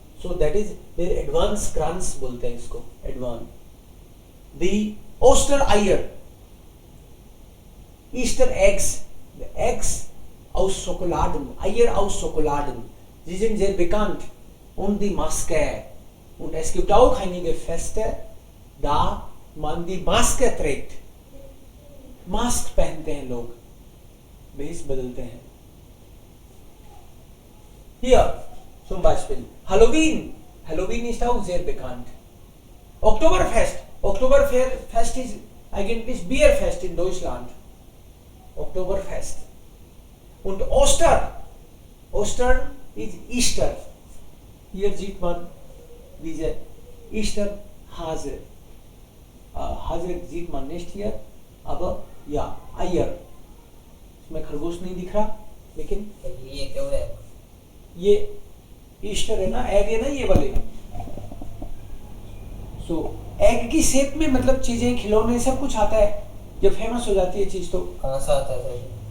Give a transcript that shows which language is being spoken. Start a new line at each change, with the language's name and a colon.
English: so that is there advance क्रांस
Hindi: बोलते हैं इसको,
English: Advance.
German: दी ओस्टर आयर,
English: Easter eggs, eggs
German: aus Schokoladen, Eier aus Schokoladen. Sie sind sehr bekannt. Und die Maske. Und es gibt auch einige Feste, da man die Maske trägt.
Hindi: Mask पहनते हैं लोग, भेष बदलते हैं.
German: Hier zum Beispiel Halloween. Halloween ist auch sehr bekannt. Oktoberfest. Oktoberfest ist eigentlich Bierfest in Deutschland. Oktoberfest. Und Ostern ist Easter. Hier sieht man diese Easter-Hase. Hase sieht man nicht hier, aber ja, Eier.
Hindi: इसमें खरगोश नहीं दिख रहा, लेकिन ये क्या है? ये ईस्टर है ना, एग है ना ये वाले. सो एग की शेप में मतलब चीजें, खिलौने, सब कुछ आता है. जब फेमस हो जाती है चीज तो कहाँ से आता है?